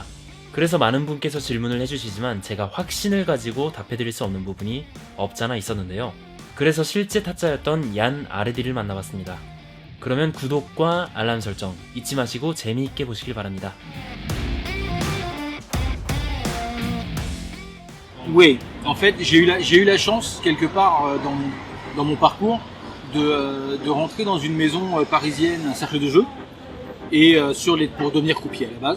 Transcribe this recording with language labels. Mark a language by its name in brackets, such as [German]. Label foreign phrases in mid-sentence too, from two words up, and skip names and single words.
[Korean] 그래서 많은 분께서 질문을 해주시지만 제가 확신을 가지고 답해드릴 수 없는 부분이 없잖아 있었는데요. 그래서 실제 타짜였던 얀 아르디를 만나봤습니다. 그러면 구독과 알람 설정 잊지 마시고 재미있게 보시길 바랍니다. [French] Oui, en fait, j'ai eu la chance quelque part dans mon parcours de rentrer dans une maison parisienne, un cercle de jeu, et pour devenir croupier à la base.